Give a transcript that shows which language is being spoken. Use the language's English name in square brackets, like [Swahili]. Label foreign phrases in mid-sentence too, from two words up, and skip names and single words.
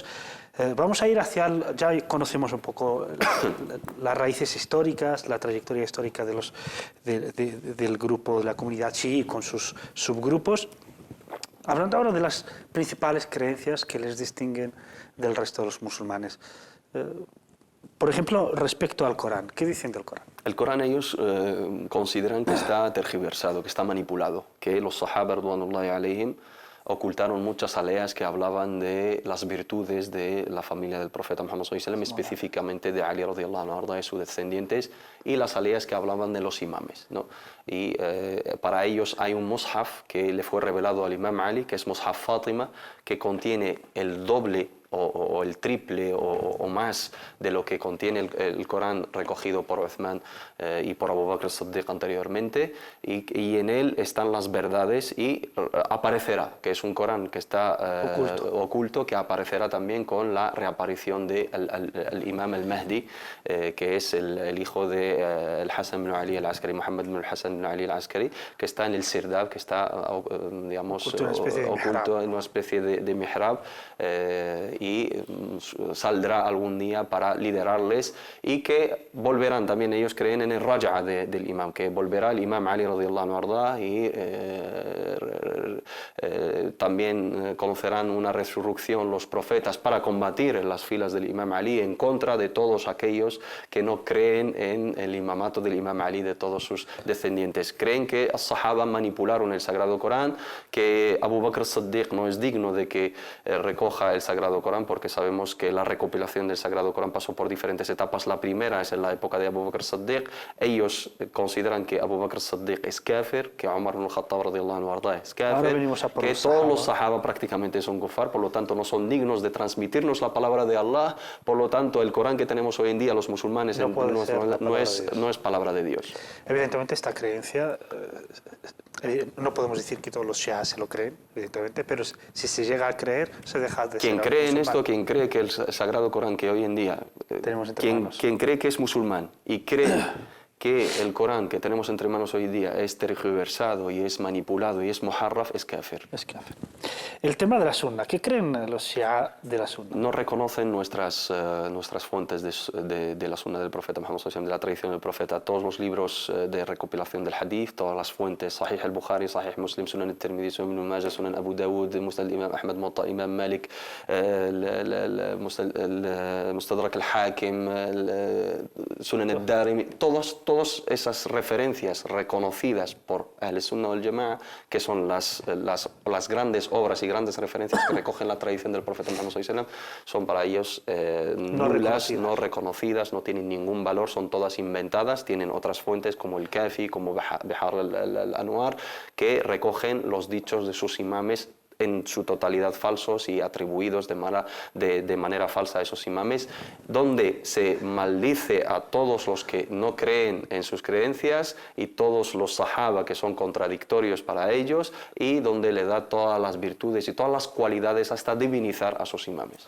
[Spanish] Vamos a ir hacia, ya conocemos un poco las raíces históricas, la trayectoria histórica del grupo, de la comunidad chií con sus subgrupos. Hablando ahora de las principales creencias que les distinguen del resto de los musulmanes. Por ejemplo, respecto al Corán, ¿qué dicen del Corán? El Corán ellos consideran que está tergiversado, que está manipulado, que los sahaba [Arabic] رضوان الله عليهم [Spanish] ocultaron muchas aleas que hablaban de las virtudes de la familia del profeta Muhammad [Arabic] صلى الله عليه وسلم, [Spanish] específicamente de Ali [Arabic] رضي الله عنه [Spanish] y sus descendientes, y las aleas que hablaban de los imames, ¿no? Y para ellos hay un mushaf que le fue revelado al imam Ali, que es Mushaf Fátima, que contiene el doble o el triple o más de lo que contiene el Corán recogido por Uthman y por Abu Bakr as-Siddiq anteriormente, y en él están las verdades, y aparecerá, que es un Corán que está oculto, que aparecerá también con la reaparición del imam al-Mahdi, que es el hijo de Hassan ibn Ali al-Askari, Muhammad ibn Hassan ibn Ali al-Askari, que está en el Sirdab, que está, digamos, oculto en una especie de mihrab, y saldrá algún día para liderarles, y que volverán también, ellos creen en el raja del imam, que volverá el imam Ali [Arabic] رضي الله عنه أرضاه, [Spanish] y también conocerán una resurrección los profetas para combatir en las filas del imam Ali en contra de todos aquellos que no creen en el imamato del imam Ali, de todos sus descendientes. Creen que los sahaba manipularon el Sagrado Corán, que Abu Bakr as-Siddiq no es digno de que recoja el Sagrado Corán, porque sabemos que la recopilación del Sagrado Corán pasó por diferentes etapas. La primera es en la época de Abu Bakr as-Siddiq. Ellos consideran que Abu Bakr as-Siddiq es kafir, que Umar ibn al-Khattab [Arabic] رضي الله عنه أرضاه [Spanish] es kafir, que todos los sahaba prácticamente son kufar, por lo tanto no son dignos de transmitirnos la palabra de Allah. Por lo tanto, el Corán que tenemos hoy en día los musulmanes no es palabra de Dios. Evidentemente esta creencia No podemos decir que todos los shias se lo creen, evidentemente, pero si se llega a creer, se deja de Quien ser cree en musulmán. esto, quien cree que el Sagrado Corán que hoy en día, Tenemos entre manos. quien cree que es musulmán y cree que el Corán que tenemos entre manos hoy día es tergiversado y es manipulado y es muharraf, es kafir. Es kafir. El tema de la sunna, ¿qué creen los shia de la sunna? No reconocen nuestras fuentes de la sunna del profeta Muhammad [Arabic] صلى الله عليه وسلم, [Spanish] de la tradición del profeta, todos los libros de recopilación del hadith, todas las fuentes, Sahih al-Bukhari, Sahih Muslim, Sunan al-Tirmidhi, Sunan Ibn Majah, Sunan Abu Dawud, Musnad Imam Ahmad, Muwatta Imam Malik, Mustadrak al-Hakim, Sunan al-Darimi, todas esas referencias reconocidas por Ahl-Sunnah wal Jama'a, que son las grandes obras y grandes referencias que recogen la tradición del profeta Muhammad [Arabic] صلى الله عليه وسلم, [Spanish] son para ellos nulas, no reconocidas, no tienen ningún valor, son todas inventadas, tienen otras fuentes como el Kafi, como Bihar al-Anwar, que recogen los dichos de sus imames en su totalidad falsos y atribuidos de manera falsa a esos imames, donde se maldice a todos los que no creen en sus creencias y todos los sahaba que son contradictorios para ellos, y donde le da todas las virtudes y todas las cualidades hasta divinizar a sus imames.